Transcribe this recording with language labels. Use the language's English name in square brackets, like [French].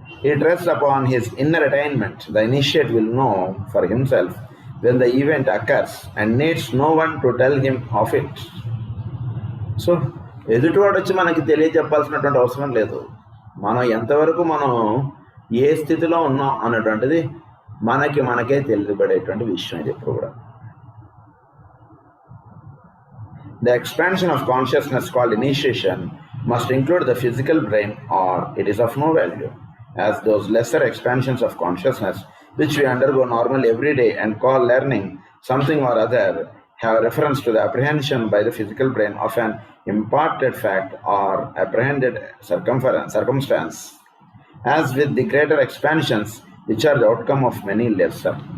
[English] It rests upon his inner attainment. The initiate will know for himself when the event occurs and needs no one to tell him of it. [Telugu] So ఎదుటివాడు వచ్చి మనకి తెలియజెప్పాల్సినటువంటి అవసరం లేదు. మనం ఎంతవరకు మనం ఏ స్థితిలో ఉన్నాం అన్నటువంటిది మనకే తెలియబడేటువంటి విషయం ఇది ఎప్పుడు కూడా. [English] The expansion of consciousness called initiation must include the physical brain or it is of no value, as those lesser expansions of consciousness which we undergo normally every day and call learning something or other have reference to the apprehension by the physical brain of an imparted fact or apprehended circumstance, as with the greater expansions which are the outcome of many lesser.